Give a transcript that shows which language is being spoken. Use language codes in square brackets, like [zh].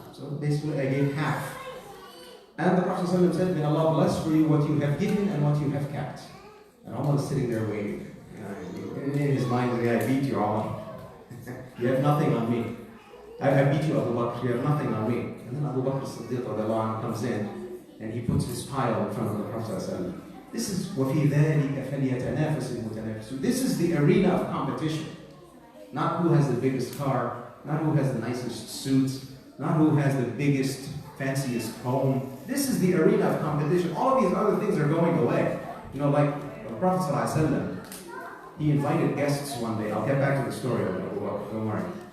[en] So basically I gave half. And the Prophet ﷺ said, may Allah bless for you what you have given and what you have kept. And Allah is sitting there waiting. In his mind, I beat you, Allah. You have nothing on me. I beat you, Abu Bakr. You have nothing on me. And then Abu Bakr Siddiq comes in and he puts his pile in front of the Prophet ﷺ. This is [ar] وَفِي ذَلِكَ فَلْيَتَنَافَسِ الْمُتَنَافِسُونَ. [en] This is the arena of competition. Not who has the biggest car, not who has the nicest suit, not who has the biggest, fanciest home. This is the arena of competition. All of these other things are going away. Like the Prophet ﷺ, he invited guests one day. I'll get back to the story of Abu Bakr, don't worry.